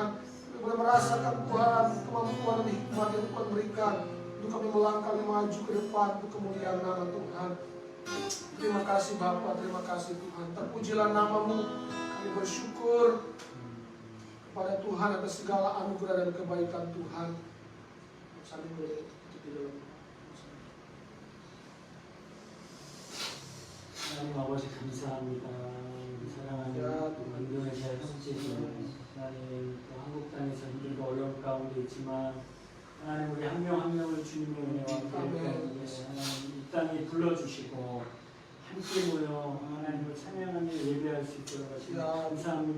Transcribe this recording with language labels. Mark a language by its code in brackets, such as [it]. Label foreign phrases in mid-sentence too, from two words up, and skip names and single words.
[id] Kami boleh merasakan Tuhan kemampuan dan hikmat yang Tuhan berikan untuk kami melangkah maju ke depan untuk kemuliaan nama Tuhan. Terima kasih Bapa, terima kasih Tuhan. Terpujilah nama-Mu. Kami bersyukur kepada Tuhan atas segala anugerah dan kebaikan Tuhan. Saling boleh tutup di dalam. [ko] 하나님 아버지 감사합니다. 우리 사랑하는 인도네시아 형제들, 하나님 또 한국 땅에서 힘들고 어려운 가운데 있지만 하나님 우리 한 명 한 명을 주님의 은혜와 함께 하나님 이 땅에 불러주시고 함께 모여 하나님을 찬양하며 예배할 수 있도록 하시니 감사합니다.